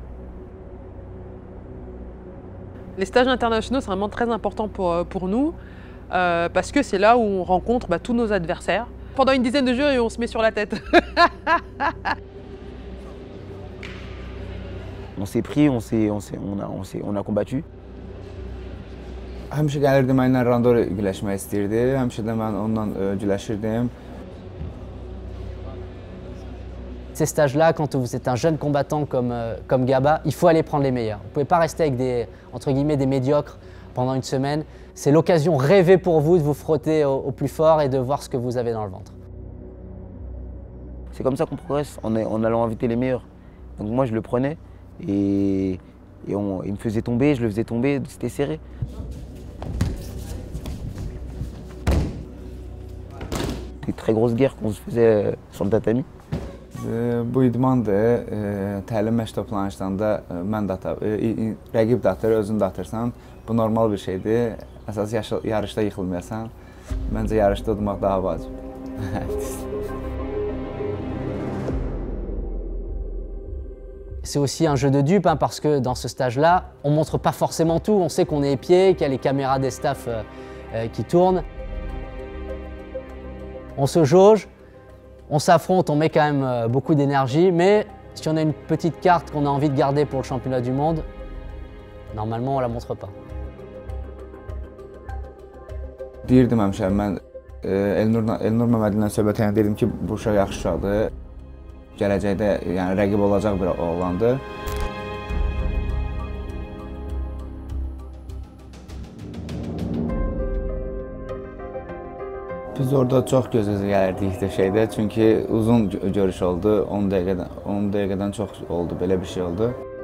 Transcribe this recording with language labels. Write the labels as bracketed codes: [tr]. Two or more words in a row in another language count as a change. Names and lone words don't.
[fr] Les stages internationaux, c'est vraiment très important pour nous, parce que c'est là où on rencontre tous nos adversaires. Pendant une dizaine de jours, et on se met sur la tête. On s'est pris, on a combattu. [az] Həmişə gəlirdi mənimlə randor güləşmək istəyirdi. Həmişə də mən ondan güləşirdim. [fr] Ces stages-là, quand vous êtes un jeune combattant comme Gaba, il faut aller prendre les meilleurs. Vous ne pouvez pas rester avec entre guillemets, des médiocres pendant une semaine. C'est l'occasion rêvée pour vous de vous frotter au plus fort et de voir ce que vous avez dans le ventre. C'est comme ça qu'on progresse, en allant inviter les meilleurs. Donc moi, je le prenais et il me faisait tomber, je le faisais tomber, c'était serré. Des très grosses guerres qu'on se faisait sur le tatami. [az] Bu idmandır, təlim məşq toplanışlarında mən də rəqib də atır, özün də atırsan. Bu normal bir şeydir. Əsas yarışda yıxılmayasan. Məncə yarışda udmaq daha vacib. [fr] C'est aussi un jeu de dupes hein, parce que dans ce stage-là, on ne montre pas forcément tout. On sait qu'on est épié, qu'il y a les caméras des staffs qui tournent. On se jauge, on s'affronte, on met quand même beaucoup d'énergie, mais si on a une petite carte qu'on a envie de garder pour le championnat du monde, normalement on ne la montre pas. [az] Deyirdim həmişə, mən Elnur Məmmədlindən söhbət edəndə dedim ki, bu uşaq yaxşı uşaqdır. Gələcəkdə yəni, rəqib olacaq bir oğlandır. Biz orada çox göz-gözə gəlirdik şeydə, çünki uzun görüş oldu, 10 dəqiqədən çox oldu, belə bir şey oldu.